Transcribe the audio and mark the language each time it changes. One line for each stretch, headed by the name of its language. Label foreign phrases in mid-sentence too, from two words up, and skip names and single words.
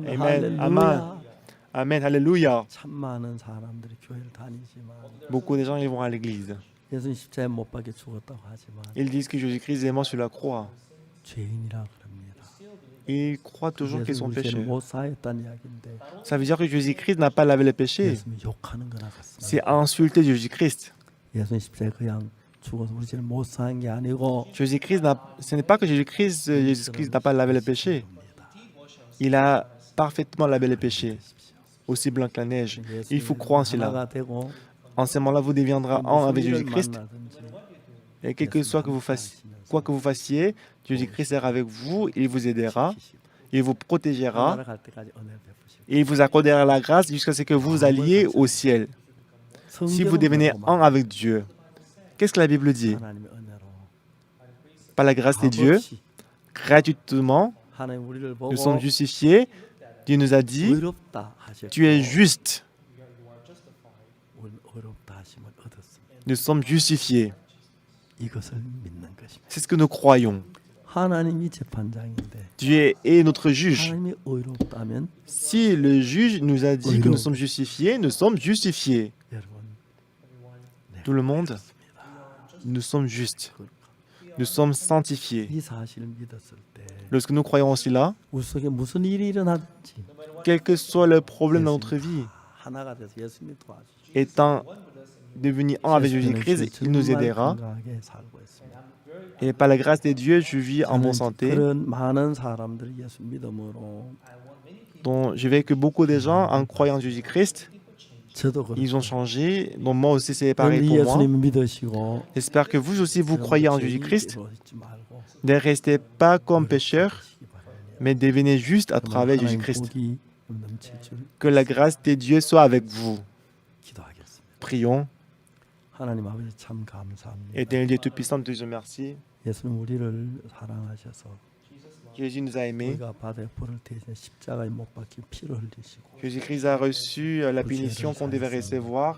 Korean: Amen. 할렐루야.
French: Amen. Amen. Alléluia.
Korean: 참 많은 사람들이 교회를 다니지만
French: Beaucoup de gens ils vont à l'église.
Korean: 예수님 십자가에 못 박혀 죽었다고 하지만
French: Ils disent que Jésus-Christ est mort sur la croix.
Korean: 죄인이라 그럽니다.
French: Ils croient toujours qu'ils sont
Korean: 예수님 우리 죄를
French: pécheurs.
Korean: 못 사했다는 이야기인데
French: Ça veut dire que Jésus-Christ n'a pas lavé les péchés.
Korean: 예수님 욕하는 거나 같습니다.
French: C'est insulter Jésus-Christ.
Korean: 예수님 십자가에 그냥 죽어서 우리 죄를 못 사한 게 아니고
French: Jésus-Christ ce n'est pas que Jésus-Christ n'a pas lavé les péchés. Il a parfaitement lavé les péchés, aussi blanc que la neige. Il faut croire en cela.
Korean: 하나가 되고
French: En ce moment-là, vous deviendrez un avec
Korean: 무슨 일을
French: Jésus-Christ.
Korean: 만나든지
French: Et quel que soit que vous fassiez, quoi que vous fassiez, Jésus-Christ sera avec vous, il vous aidera, il vous protégera, 나아갈 때까지 은혜를 베푸시고 et il vous accordera la grâce jusqu'à ce que vous alliez au ciel. Si vous devenez un avec Dieu, qu'est-ce que la Bible dit?
Korean: 하나님의 은혜로
French: Par la grâce de Dieu,
Korean: 값없이
French: gratuitement,
Korean: 하나님 우리를 보고
French: nous sommes justifiés. Dieu nous a dit,
Korean: 의롭다 하셨고
French: tu es juste.
Korean: 우리는 의롭다 하심을 얻었습니다.
French: Nous sommes justifiés.
Korean: 이것을 믿는 것입니다.
French: C'est ce que nous croyons.
Korean: 하나님이 재판장인데
French: Dieu est notre juge.
Korean: 하나님이 의롭다면
French: Si le juge nous a dit que nous sommes justifiés, nous sommes justifiés.
Korean: 여러분
French: Tout le monde, nous sommes justes. Nous sommes sanctifiés.
Korean: 이 사실을 믿었을 때
French: Lorsque nous croyons cela,
Korean: 우리 속에 무슨 일이 일어나든지
French: quel que soit le problème dans notre vie,
Korean: 하나가 돼서 예수님이 도와주시고
French: étant devenu un avec Jésus-Christ, il nous aidera.
Korean: 건강하게 살고 있습니다.
French: Et par la grâce de Dieu, je vis en bonne santé.
Korean: 그런 많은 사람들이 예수 믿음으로
French: Donc, je veux que beaucoup de gens, en croyant en Jésus-Christ,
Korean: 저도
French: ils ont
Korean: 그렇고
French: changé. Donc, moi aussi, c'est pareil
Korean: 우리
French: pour moi.
Korean: 예수님 믿으시고
French: J'espère que vous aussi, vous croyez en Jésus-Christ.
Korean: 죄인으로 있지 말고
French: Ne restez pas comme pécheurs,
Korean: 하시기 바랍니다.
French: mais devenez juste à travers
Korean: 하나님
French: Jésus-Christ.
Korean: 복이 넘칠 줄
French: Que la grâce de Dieu soit avec vous.
Korean: 기도하겠습니다.
French: Prions.
Korean: 하나님 아버지 참 감사합니다.
French: Éternel Dieu Tout-Puissant, Dieu, je remercie.
Korean: 예수님 우리를 사랑하셔서
French: Jésus nous a aimés.
Korean: 우리가 바다의 불을 대신 십자가에 못 박혀 피를 흘리시고
French: Jésus-Christ a reçu la punition qu'on devait recevoir.